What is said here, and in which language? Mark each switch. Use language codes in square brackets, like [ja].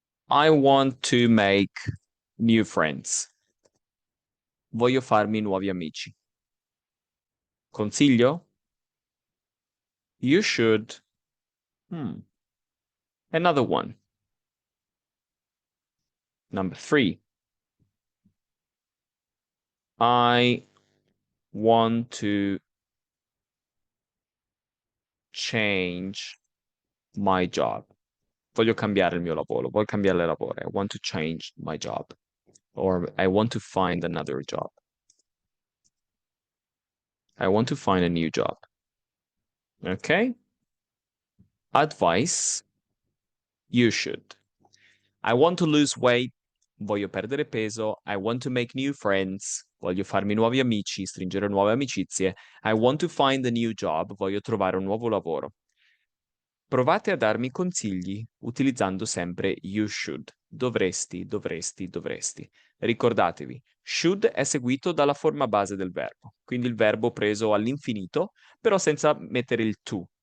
[en] I want to make new friends. [it] Voglio farmi nuovi amici. [en] Consiglio? You should. Another one. Number 3. I want to change my job. [it] Voglio cambiare il mio lavoro. Voglio cambiare lavoro. [en] I want to change my job. Or I want to find another job. I want to find a new job. Okay? Advice You should. I want to lose weight. [it] Voglio perdere peso. [en] I want to make new friends. [it] Voglio farmi nuovi amici, stringere nuove amicizie. [en] I want to find a new job. [it] Voglio trovare un nuovo lavoro. Provate a darmi consigli utilizzando sempre you should. Dovresti, dovresti, dovresti. Ricordatevi, should è seguito dalla forma base del verbo, quindi il verbo preso all'infinito, però senza mettere il to.